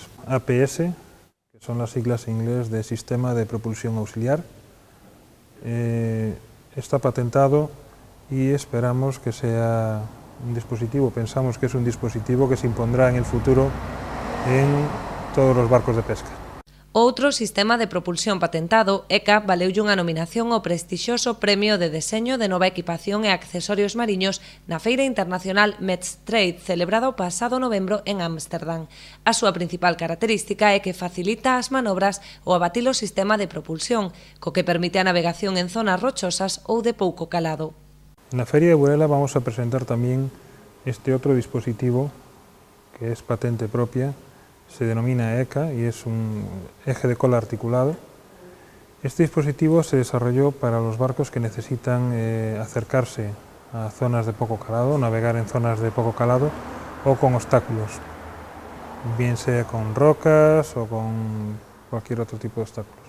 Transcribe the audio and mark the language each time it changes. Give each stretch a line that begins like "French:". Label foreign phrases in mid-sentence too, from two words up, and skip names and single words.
Spanish: APS, que son las siglas en inglés de Sistema de Propulsión Auxiliar, está patentado y esperamos que sea un dispositivo, pensamos que es un dispositivo que se impondrá en el futuro en todos los barcos de pesca.
Galician: Outro sistema de propulsión patentado, ECA, valeulle unha nominación ao prestixioso Premio de Deseño de Nova Equipación e Accesorios Mariños na Feira Internacional Medstrade, celebrada o pasado novembro en Ámsterdam. A súa principal característica é que facilita as manobras ao abatir o sistema de propulsión, co que permite a navegación en zonas rochosas ou de pouco calado. Na Feria de Burela vamos a presentar tamén este outro dispositivo que es patente propia.
Spanish: Se denomina ECA y es un eje de cola articulado. Este dispositivo se desarrolló para los barcos que necesitan acercarse a zonas de poco calado, navegar en zonas de poco calado o con obstáculos, bien sea con rocas o con cualquier otro tipo de obstáculos.